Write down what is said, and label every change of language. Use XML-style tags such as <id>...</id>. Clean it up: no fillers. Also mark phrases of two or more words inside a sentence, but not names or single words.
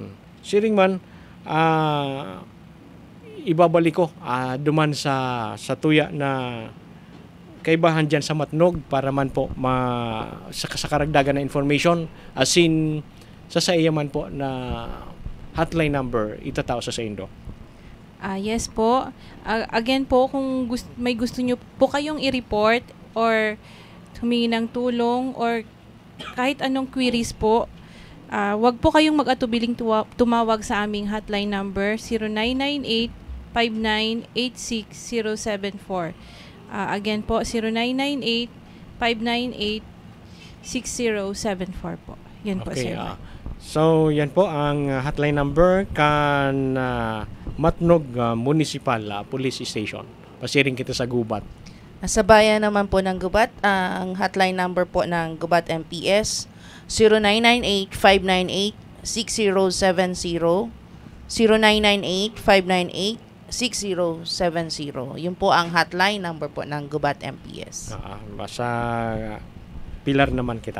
<bik>Siring man, ibabalik ko duman sa tuya na kaibahan dyan sa Matnog para man po sa karagdagan na information asin sa iya man po na</bik> <en>hotline number</en> <bik>itatao sa indo.</bik> <tl>Yes po. Again po, kung may gusto nyo po kayong i-report or humingi ng tulong or kahit anong queries po, wag po kayong mag-atubiling tumawag sa aming</tl> <en>hotline number</en> <tl>0998-598-6074. Again po, 0998-598-6074 po. Yan po, Okay. sir. So, yan po ang</tl> <en>hotline number</en> <tl>kan Matnog Municipal Police Station.</tl> <bik>Pasiring kita sa gubat.</bik> <tl>Sa bayan naman po ng Gubat, ang</tl> <en>hotline number</en> <tl>po ng Gubat MPS 0998-598-6070, 0998-598-6070. Yun po ang</tl> <en>hotline number</en> <tl>po ng Gubat MPS.</tl> <bik>Basta pilar naman kita.</bik>